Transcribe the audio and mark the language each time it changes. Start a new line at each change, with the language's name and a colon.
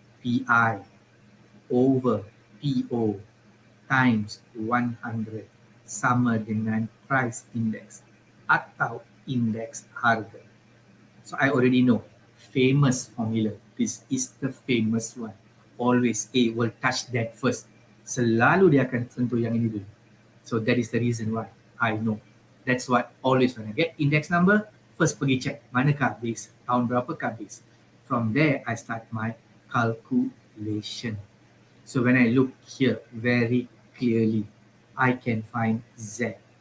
English: PI over PO times 100
Malay: sama dengan
English: price index
Malay: atau indeks harga.
English: So I already know famous formula. This is the famous one. Always A will touch that first.
Malay: Selalu dia akan sentuh yang ini dulu.
English: So that is the reason why I know. That's what always when I get index number, first
Malay: pergi check manakah base, tahun berapakah base.
English: From there I start my calculation. So when I look here very clearly, I can find Z.